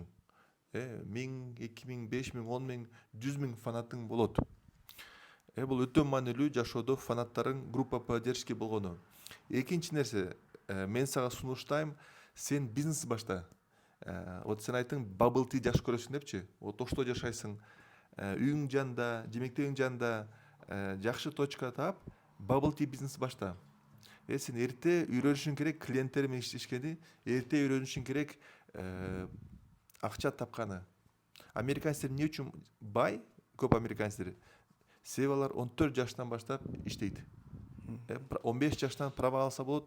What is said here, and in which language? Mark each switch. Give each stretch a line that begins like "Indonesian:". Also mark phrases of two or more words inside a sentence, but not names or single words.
Kyrgyz: 1000, 2000, 5000, 10000, 100 000 фанатың болот. Бул өтө маанилүү жашоодо фанаттарың
Russian: группа поддержки
Kyrgyz: болгону. Экинчи нерсе, мен сага сунуштайм, сен бизнес башта. Вот сен айттың
English: bubble tea
Kyrgyz: жакшы көрөсүң депчи. Вот Ошто жашайсың, үйүң жанында, жемектегиң жанында жакшы точка таап,
English: bubble tea
Kyrgyz: бизнес башта. Сен эрте үйрөнүшүң керек клиенттер менен иштешкени, эрте үйрөнүшүң керек акча тапканы. Американецтер эмне үчүн бай? Көп американецтер. Себеби алар 14 жаштан баштап иштейт. 15 жаштан право алса болот.